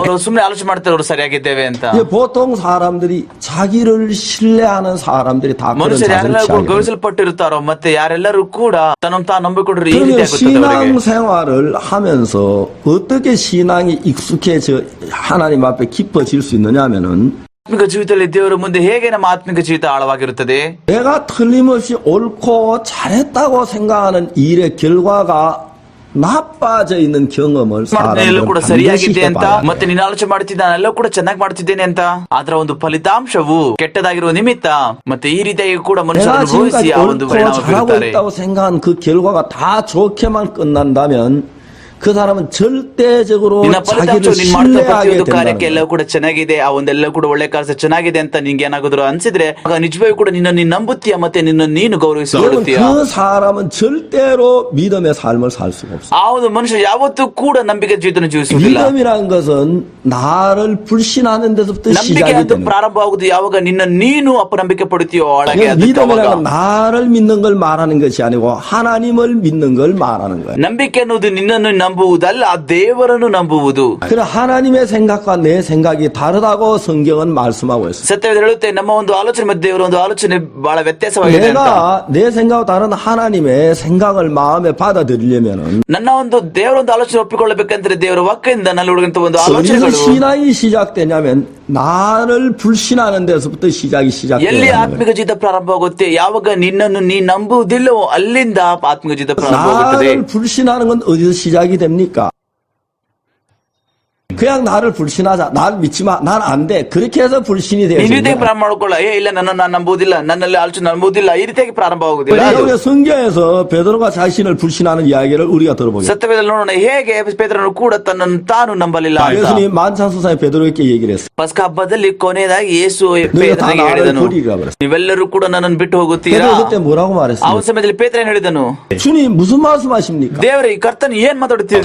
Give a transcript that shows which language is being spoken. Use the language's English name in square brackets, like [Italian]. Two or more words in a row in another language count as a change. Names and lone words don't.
[Kannada] ಅವರು ಸುಮ್ಮನೆ ಆಲೋಚನೆ ಮಾಡ್ತಾರೆ ಅವ್ರು ಸರಿಯಾಗಿದ್ದೇವೆ ಅಂತ. [Korean] 이제 보통 사람들이 자기를 신뢰하는 사람들이 다 그런 [Kannada] ಮನುಷ್ಯರು [Korean] 자세를 [Kannada] ಯಾರೆಲ್ಲರೂ [Korean] 취하게 돼요. [Kannada] ಗೌರವಿಸಲ್ಪಟ್ಟಿರ್ತಾರೋ ಮತ್ತೆ ಯಾರೆಲ್ಲರೂ ಕೂಡ ತನ್ನ ತಾನು ನಂಬಿಕೊಂಡ್ರೆ ಈ ರೀತಿ [Korean] 그러면 [Kannada] ಆಗುತ್ತದೆ ಅವರಿಗೆ. [Korean] 신앙생활을 하면서 어떻게 신앙이 익숙해져 하나님 앞에 깊어질 수 있느냐면은 [Kannada] ಆತ್ಮಿಕ ಜೀವಿತದಲ್ಲಿ ದೇವರ ಮುಂದೆ ಹೇಗೆ ನಮ್ಮ ಆತ್ಮಿಕ ಜೀವಿತ ಆಳವಾಗಿರುತ್ತದೆ? [Korean] 내가 틀림없이 옳고 잘했다고 생각하는 일의 결과가 나빠져 있는 경험을 [Kannada] ಎಲ್ಲೂ [Korean] 사람들은 [Kannada] ಕೂಡ [Korean] 반드시 [Kannada] ಸರಿಯಾಗಿದೆ ಅಂತ, [Korean] 해봐야 [Kannada] ಮತ್ತೆ ನೀನು ಆಲೋಚನೆ ಮಾಡ್ತಿದ್ದ ಎಲ್ಲವೂ ಕೂಡ ಚೆನ್ನಾಗಿ ಮಾಡ್ತಿದ್ದೇನೆ ಅಂತ, ಅದರ ಒಂದು ಫಲಿತಾಂಶವು ಕೆಟ್ಟದಾಗಿರುವ ನಿಮಿತ್ತ ಮತ್ತೆ ಈ ರೀತಿಯಾಗಿ ಕೂಡ ಮನುಷ್ಯರು [Korean] 내가 [Kannada] ಅನುಭವಿಸಿ [Korean] 지금까지 [Kannada] ಆ ಒಂದು [Korean] 옳고 [Kannada] ಪರಿಣಾಮ [Korean] 잘하고 [Kannada] ಬೀರುತ್ತಾರೆ. [Korean] 있다고 생각한 그 결과가 다 좋게만 끝난다면 그 사람은 절대적으로 [Kannada] ನಿನ್ನ [Korean] 자기를 [Kannada] ಫಲಿತಾಂಶವು ನೀನ್ ಮಾಡ್ತಾ [Korean] 신뢰하게 [Kannada] ಪ್ರತಿಯೊಂದು [Korean] 된다는 [Kannada] ಕಾರ್ಯಕ್ಕೆ [Korean] 거예요. [Kannada] ಎಲ್ಲವೂ ಕೂಡ ಚೆನ್ನಾಗಿದೆ, ಆ ಒಂದೆಲ್ಲ ಕೂಡ ಒಳ್ಳೆ ಕಾರ್ಯ ಚೆನ್ನಾಗಿದೆ ಅಂತ ನಿಂಗೆ ಏನಾಗುದ್ರು ಅನ್ಸಿದ್ರೆ ಆಗ ನಿಜವಾಗಿ ಕೂಡ ನಿನ್ನ ನೀನು ನಂಬುತ್ತೀಯ, ಮತ್ತೆ ನಿನ್ನ ನೀನು [Korean] 여러분 [Kannada] ಗೌರವಿಸಿಕೊಳ್ಳುತ್ತೀಯ. [Korean] 그 사람은 절대로 믿음의 삶을 살 수가 없어요. [Kannada] ಆ ಒಂದು ಮನುಷ್ಯ ಯಾವತ್ತೂ ಕೂಡ ನಂಬಿಕೆ ಜೀವಿತನ ಜೀವಿಸುವುದಿಲ್ಲ. [Korean] 믿음이라는 것은 나를 불신하는 데서부터 [Kannada] ನಂಬಿಕೆ [Korean] 시작이 [Kannada] ಅಂತ [Korean] 되는 거예요. [Kannada] ಪ್ರಾರಂಭ ಆಗುದು ಯಾವಾಗ ನಿನ್ನ ನೀನು ಅಪನಂಬಿಕೆ ಪಡುತ್ತೀಯೋ ಒಳಗೆ. [Korean] 그래서 [Kannada] ಅದಕ್ಕೆ ಅವಾಗ [Korean] 믿음이라는 건 나를 믿는 걸 말하는 것이 아니고 하나님을 믿는 걸 말하는 거예요. [Kannada] ನಂಬಿಕೆ ಅನ್ನೋದು ನಿನ್ನನ್ನು ನಂಬುವುದಲ್ಲ, ಆ ದೇವರನ್ನು ನಂಬುವುದು. [Korean] 그래 하나님의 생각과 내 생각이 다르다고 성경은 말씀하고 있어요. [Kannada] ಸತ್ಯವೇದ ಹೇಳುತ್ತೆ ನಮ್ಮ ಒಂದು ಆಲೋಚನೆ ಮತ್ತು ದೇವರ ಒಂದು ಆಲೋಚನೆ ಬಹಳ ವ್ಯತ್ಯಾಸವಾಗಿದೆ ಅಂತ. [Korean] 내가 내 생각과 다른 하나님의 생각을 마음에 받아들이려면은 [Kannada] ನನ್ನ ಒಂದು ದೇವರ ಒಂದು ಆಲೋಚನೆ ಒಪ್ಪಿಕೊಳ್ಳಬೇಕಂದ್ರೆ ದೇವರ ವಾಕ್ಯದಿಂದ ನಲ್ಲಿ ಹುಡುಗಂತ ಒಂದು [Korean] 어디서 [Kannada] ಆಲೋಚನೆಗಳು [Korean] 신앙이 시작되냐면 나를 불신하는 데서부터 시작이 [Kannada] ಎಲ್ಲಿ [Korean] 시작돼요. [Kannada] ಆತ್ಮಿಕ ಜೀವಿತ ಪ್ರಾರಂಭವಾಗುತ್ತೆ, ಯಾವಾಗ ನಿನ್ನನ್ನು ನೀ ನಂಬುವುದಿಲ್ಲವೋ ಅಲ್ಲಿಂದ ಆತ್ಮಿಕ ಜೀವಿತ ಪ್ರಾರಂಭವಾಗುತ್ತದೆ. [Korean] 나를 불신하는 건 어디서 시작이 됩니까? 그냥 나를 불신하자, 나를 믿지 마, 난 안 돼. 그렇게 해서 불신이 [Kannada] ನೀನ್ [Korean] 되어지는 [Kannada] ರೀತಿಯಾಗಿ [Korean] 거예요. [Kannada] ಪ್ರಾರಂಭ ಮಾಡ್ಕೊಳ್ಳ, ಇಲ್ಲ ನನ್ನನ್ನು ನಾನು ನಂಬುವುದಿಲ್ಲ, ನನ್ನಲ್ಲಿ ಆಲೋಚನೆ ನಂಬುವುದಿಲ್ಲ, ಈ ರೀತಿಯಾಗಿ ಪ್ರಾರಂಭ ಆಗುವುದಿಲ್ಲ. [Korean] 왜냐하면 성경에서 베드로가 자신을 불신하는 이야기를 우리가 들어보겠습니다. [Kannada] ಸತ್ಯವೇದಲ್ಲಿ ನೋಡೋಣ ಹೇಗೆ ಪೇತ್ರನು ಕೂಡ ತನ್ನನ್ನು ತಾನು ನಂಬಲಿಲ್ಲ ಅಂತ. [Korean] 예수님 만찬소상에 베드로에게 얘기를 했어요. [Kannada] ಪಸ್ಕ ಹಬ್ಬದಲ್ಲಿ ಕೊನೆಯದಾಗಿ ಯೇಸು [Korean] 너희가 다 [Kannada] ಪೇತ್ರನಿಗೆ [Korean] 나를 [Kannada] ಹೇಳಿದನು, [Korean] 버리라 그랬어요. [Kannada] ನೀವೆಲ್ಲರೂ ಕೂಡ ನನ್ನನ್ನು ಬಿಟ್ಟು ಹೋಗುತ್ತೀರಾ. [Korean] 베드로 그때 뭐라고 [Kannada] ಆ [Korean] 말했어요? [Kannada] ಒಂದು ಸಮಯದಲ್ಲಿ ಪೇತ್ರ ಏನ್ ಹೇಳಿದನು, [Korean] 주님 무슨 말씀하십니까? [Kannada] ದೇವರೇ ಈ ಕರ್ತನು ಏನ್ ಮಾತಾಡುತ್ತೀರಿ